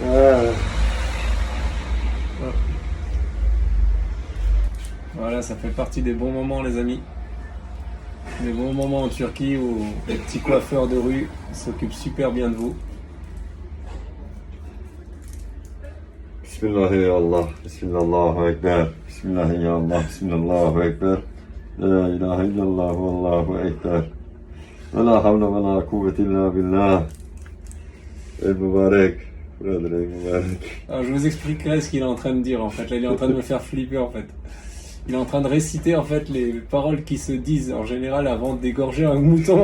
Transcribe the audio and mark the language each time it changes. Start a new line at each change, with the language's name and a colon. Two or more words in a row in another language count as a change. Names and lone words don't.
French: Voilà, ça fait partie des bons moments, les amis. Des bons moments en Turquie où les petits coiffeurs de rue s'occupent super bien de vous.
Arabic: بسم الله الرحمن الرحيم. بسم الله الرحمن الرحيم. Ekber. بسم الله الرحمن الرحيم. بسم الله الرحمن الرحيم. Ekber. لا إله إلا الله والله أكبر. ولا حول ولا قوة إلا بالله. المبارك. Brother, المبارك.
French: Alors, je vous expliquerai ce qu'il est en train de dire en fait. Là, il est en train de me faire flipper en fait. Il est en train de réciter en fait les paroles qui se disent en général avant d'égorger un mouton.